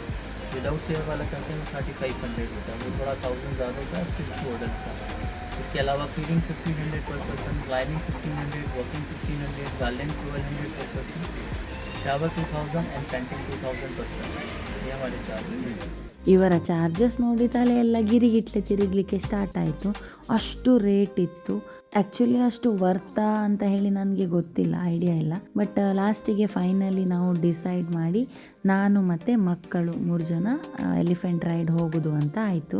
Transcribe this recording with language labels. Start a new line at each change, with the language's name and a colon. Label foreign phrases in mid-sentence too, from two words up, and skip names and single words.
English: without chair
Hindi: वाला करते हैं 3500 होता है. वो थोड़ा 1000 ज़्यादा होता है, सिर्फ 2 अडल्ट का. इसके अलावा
English: feeding 1500 per person, climbing 1500, walking 1500, garden 1200 per person, shower 2000 and painting 2000 per person.
Hindi: ये हमारे चार्जेस हैं.
Kannada: ಇವರ ಚಾರ್ಜಸ್ ನೋಡಿ ತಲೆ ಎಲ್ಲ ಗಿರಿಗಿಟ್ಲೆ ತಿರುಗಲಿಕ್ಕೆ ಸ್ಟಾರ್ಟ್ ಆಯಿತು. ಅಷ್ಟು ರೇಟ್ ಇತ್ತು. ಆ್ಯಕ್ಚುಲಿ ಅಷ್ಟು ವರ್ತಾ ಅಂತ ಹೇಳಿ ನನಗೆ ಗೊತ್ತಿಲ್ಲ, ಐಡಿಯಾ ಇಲ್ಲ. ಬಟ್ ಲಾಸ್ಟಿಗೆ ಫೈನಲಿ ನಾವು ಡಿಸೈಡ್ ಮಾಡಿ ನಾನು ಮತ್ತು ಮಕ್ಕಳು 3 ಜನ
English: elephant ride
Kannada: ಹೋಗೋದು ಅಂತ ಆಯಿತು.